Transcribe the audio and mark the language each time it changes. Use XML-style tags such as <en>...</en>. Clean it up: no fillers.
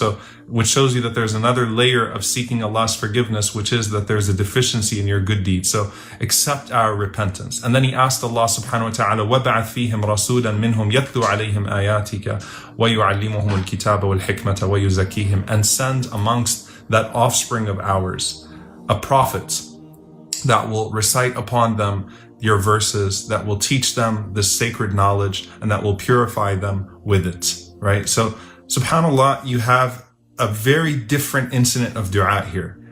<en>So, which shows you that there's another layer of seeking Allah's forgiveness, which is that there's a deficiency in your good deeds. So accept our repentance. And then he asked Allah</en> <ar>subhanahu wa ta'ala, وَبَعَثْ فِيهِمْ رَسُولًا مِّنْهُمْ يَتْلُو عَلَيْهِمْ آيَاتِكَ وَيُعَلِّمُهُمُ الْكِتَابَ وَالْحِكْمَةَ وَيُزَكِّيهِمْ.</ar> <en>And send amongst that offspring of ours a prophet that will recite upon them your verses, that will teach them this sacred knowledge, and that will purify them with it, right? So, subhanAllah, you have a very different incident of dua here.</en>